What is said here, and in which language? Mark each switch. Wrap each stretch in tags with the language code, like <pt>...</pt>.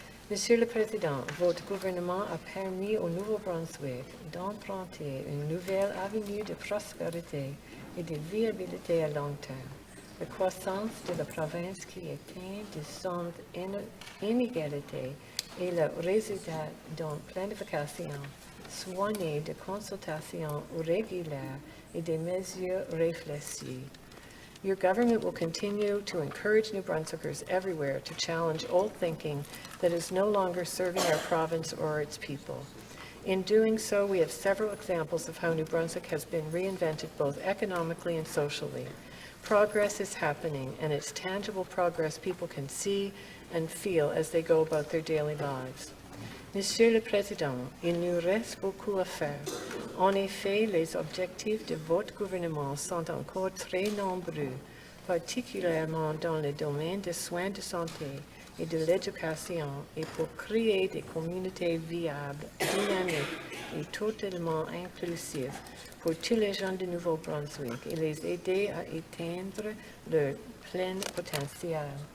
<fr>Monsieur le Président, votre gouvernement a permis au Nouveau-Brunswick d'emprunter une nouvelle avenue de prospérité et de viabilité à long terme. La croissance de la province qui atteint de son inégalité est le résultat d'une planification soignée de consultations régulières et des mesures réfléchies.</fr> <en>Your government will continue to encourage New Brunswickers everywhere to challenge old thinking that is no longer serving our province or its people. In doing so, we have several examples of how New Brunswick has been reinvented both economically and socially. Progress is happening, and it's tangible progress people can see and feel as they go about their daily lives.</en> <fr>Monsieur le Président, il nous reste beaucoup à faire. En effet, les objectifs de votre gouvernement sont encore très nombreux, particulièrement dans le domaine des soins de santé et de l'éducation, et pour créer des communautés viables, dynamiques et totalement inclusives pour tous les gens du Nouveau-Brunswick et les aider à atteindre leur plein potentiel.</fr>